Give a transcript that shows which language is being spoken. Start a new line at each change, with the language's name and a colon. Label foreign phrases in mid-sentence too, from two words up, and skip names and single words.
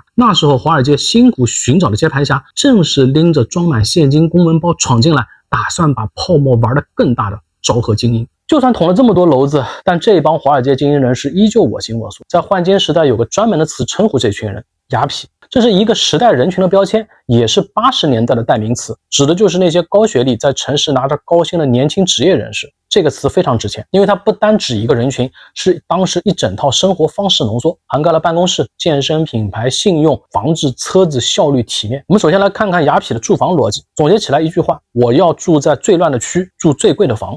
Chinese: 那時候華爾街辛苦尋找的接盤俠，正是拎着裝滿現金公文包闖進來，打算把泡沫玩得更大的昭和精英。就算捅了這麼多簍子，但這幫華爾街精英人士依舊我行我素。在換金時代有個專門的詞稱呼這群人，雅痞。這是一個時代人群的標籤，也是80年代的代名詞，指的就是那些高学歷在城市拿着高薪的年輕職業人士。這個詞非常值錢，因為它不單指一個人群，是當時一整套生活方式濃縮，涵蓋了辦公室、健身、品牌、信用、房子、車子、效率、體面。我們首先來看看雅痞的住房邏輯，總結起來一句話：我要住在最亂的區，住最貴的房。